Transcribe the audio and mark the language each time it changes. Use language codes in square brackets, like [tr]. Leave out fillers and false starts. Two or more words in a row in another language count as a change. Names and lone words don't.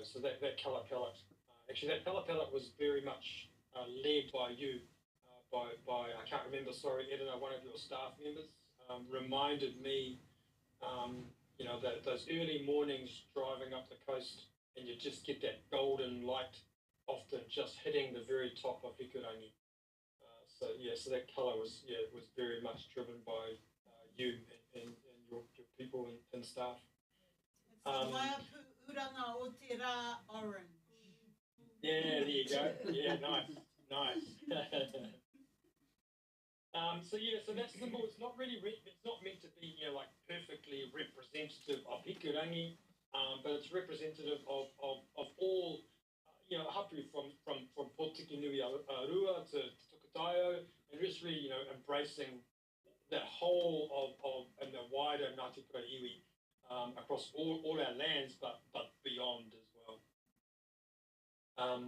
[en] So that colour palette, actually that colour palette was very much led by you, by I can't remember, sorry, Edina, one of your staff members, reminded me, those early mornings driving up the coast, and you just get that golden light often just hitting the very top of Hikurangi. So that colour was very much driven by you and your people and staff. [mi] It's Waiapu uranga o te rā orange. [en] Yeah, there you go. Yeah, nice. So that symbol, it's not really it's not meant to be like perfectly representative of Hikurangi, but it's representative of all hapu from Pōtiki Nui Arua to Tukataio, and just really embracing that whole of and the wider Ngāti Porou iwi across all our lands, but beyond as well.